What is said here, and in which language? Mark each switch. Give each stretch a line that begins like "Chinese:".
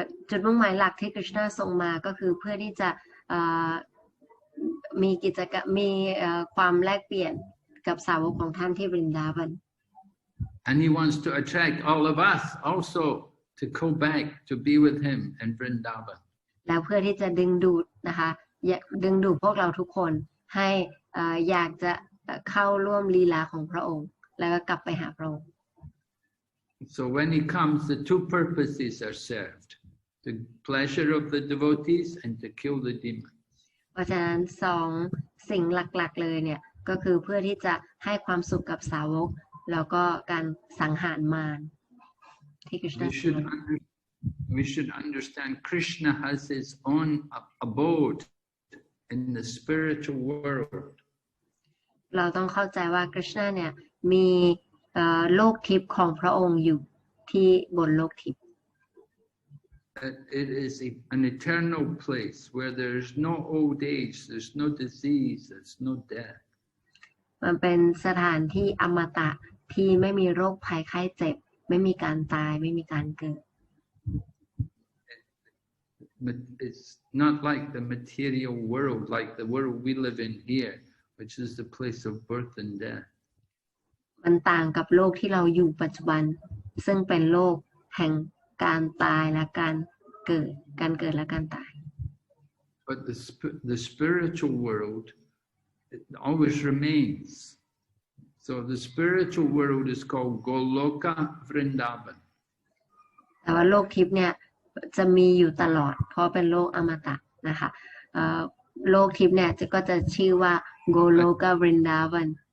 Thai: จุดมุ่งหมายหลักที่คริชนาทรงมาก็คือเพื่อที่จะมีกิจกรรมมีความแลกเปลี่ยนกับสาวกของท่านที่บรินดาวัน
English: And he wants to attract all of us also to go back to be with him in Vrindavan.
Thai: แล้วเพื่อที่จะดึงดูดนะคะดึงดูดพวกเราทุกคนให้อยากจะเข้าร่วมลีลาของพระองค์แล้วก็กลับไปหาพระองค์
English: So when he comes, the two purposes are served: the pleasure of the devotees and to kill the demons.
Thai: เพราะฉะนั้นสองสิ่งหลักๆเลยเนี่ยก็คือเพื่อที่จะให้ความสุขกับสาวกแล้วก็การสังหารมารที่คริชนา
English: We should understand Krishna has his own abode in the spiritual world.
Thai: เราต้องเข้าใจว่าคริชนาเนี่ยมีโลกทิพย์ของพระองค์อยู่ที่บนโลกทิพย์
English: It is an eternal place where there's no old age, there's no disease, there's no death.
Thai: มันเป็นสถานที่อมตะที่ไม่มีโรคภัยไข้เจ็บไม่มีการตายไม่มีการเกิด
English: it's not like the material world, like the world we live in here, which is the place of birth and death.
Thai: มันต่างกับโลกที่เราอยู่ปัจจุบันซึ่งเป็นโลกแห่งการตายและการเกิดและการตาย
English: But the spiritual world, it always remains. So the spiritual world is called Goloka Vrindavan.
Thai: แต่ว่าโลกทิพย์เนี่ยจะมีอยู่ตลอดเพราะเป็นโลกอมตะนะคะโลกทิพย์เนี่ยก็จะชื่อว่า Goloka Vrindavan.